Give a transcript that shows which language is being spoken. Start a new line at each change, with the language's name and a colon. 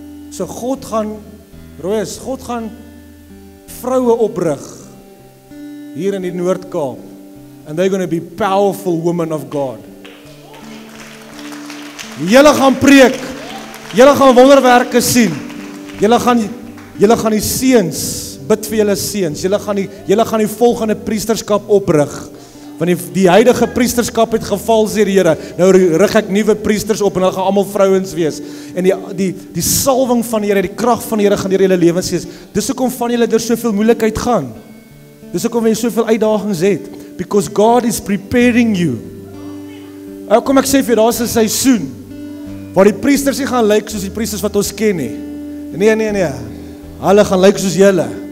Afrikaans: So God gaan vroue oprig hier in die Noord-Kaap.
English: And they're going to be powerful women of God.
Afrikaans: Julle gaan preek. Julle gaan wonderwerke sien. Julle gaan die seuns bid vir julle seuns. Julle gaan die volgende priesterskap oprig. Want die huidige priesterskap het geval, sê die Here. Nou rig ek nuwe priesters op en hulle gaan almal vrouens wees. En die salwing van die Here, die krag van die Here gaan deur julle lewens wees. Dis hoekom van julle deur soveel moeilikheid gaan. Dis hoekom jy soveel uitdagings het.
English: Because God is preparing you.
Afrikaans: Kom ek sê vir jou, daar's 'n seisoen waar die priesters nie gaan lyk soos die priesters wat ons ken nie. Nee. Hulle gaan lyk soos julle.